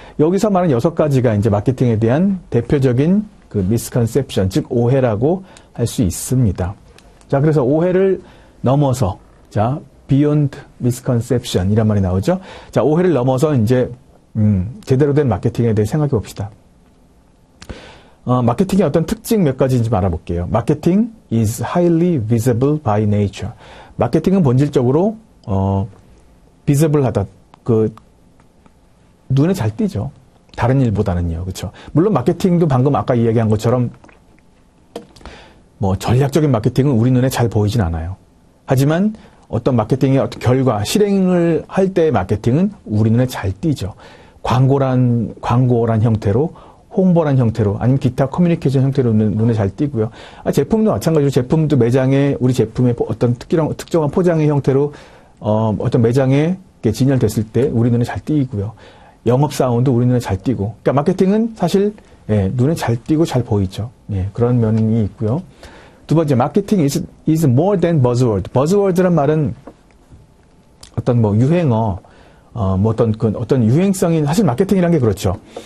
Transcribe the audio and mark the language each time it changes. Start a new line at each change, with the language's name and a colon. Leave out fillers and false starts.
Korean: 여기서 말하는 6가지가 이제 마케팅에 대한 대표적인 그 misconception, 즉 오해라고 할 수 있습니다. 자, 그래서 오해를 넘어서, 자,
English: beyond misconception
Korean: 이란 말이 나오죠. 자, 오해를 넘어서 이제 제대로 된 마케팅에 대해 생각해 봅시다. 마케팅의 어떤 특징 몇 가지인지 알아볼게요.
English: 마케팅 is highly visible by nature.
Korean: 마케팅은 본질적으로 visible하다. 눈에 잘 띄죠. 다른 일보다는요. 그렇죠? 물론 마케팅도 방금 아까 이야기한 것처럼 뭐 전략적인 마케팅은 우리 눈에 잘 보이진 않아요. 하지만 어떤 마케팅의 어떤 결과, 실행을 할 때의 마케팅은 우리 눈에 잘 띄죠. 광고란 형태로, 홍보란 형태로, 아니면 기타 커뮤니케이션 형태로 눈에 잘 띄고요. 제품도 마찬가지로 제품도 매장에 우리 제품의 어떤 특정한 포장의 형태로 어떤 매장에 진열됐을 때 우리 눈에 잘 띄고요. 영업사원도 우리 눈에 잘 띄고. 그러니까 마케팅은 사실 눈에 잘 띄고 잘 보이죠. 그런 면이 있고요. 두 번째,
English: 마케팅 is more than buzzword.
Korean: buzzword란 말은 어떤 뭐 유행어, 뭐 어떤 유행성인, 사실 마케팅이란 게 그렇죠.